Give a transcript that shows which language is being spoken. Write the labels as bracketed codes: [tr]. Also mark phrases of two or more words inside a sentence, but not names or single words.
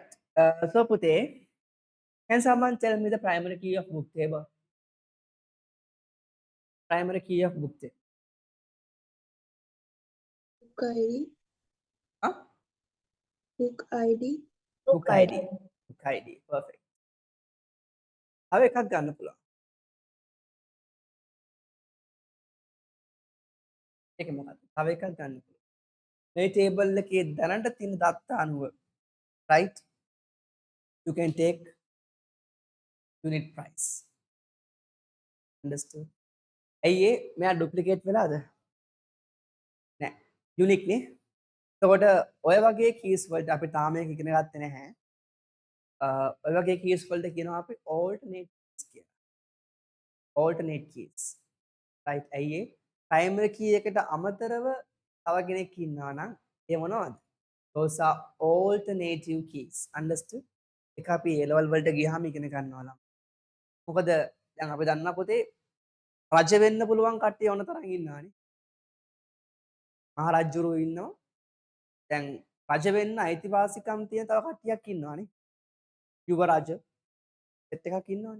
[en] So Pute, can someone tell me the primary key of book table? Primary key of book table. book ID, Huh? book ID, Book ID. Book ID. Perfect. Have [si] එකක් ගන්න පුළුවන්. ඒක මොකක්ද? තව එකක් ගන්න පුළුවන්. මේ table එකේ දැනට තියෙන දත්ත අනුව right? [en] You can take unit price. Understood? [si] ඇයි ඒ මෙයා duplicate වෙලාද? නෑ. Unique නේ. එතකොට ඔය වගේ keys වලට අපි තාම මේක ඉගෙන ගත්තේ නැහැ. ඔය වගේ keys වලට කියනවා අපි [en] alternate keys [si] කියලා. [en] alternate keys. right? [si] ඇයි ඒ [en] primary key [si] එකට අමතරව තව කෙනෙක් ඉන්නවා නම් ඒ මොනවද? [en] those are alternative keys. Understood? [si] ඒක අපි A level වලට ගියාම ඉගෙන ගන්නවා නම්. මොකද දැන් අපි දන්නා පොතේ රජ වෙන්න පුළුවන් කට්ටිය ඕන තරම් ඉන්නවානේ. මහරජුරු ඉන්නවා. දැන් රජ වෙන්න අයිතිවාසිකම් තියෙන තව කට්ටියක් ඉන්නවානේ. යුව රජ සෙට් එකක් ඉන්නවානේ.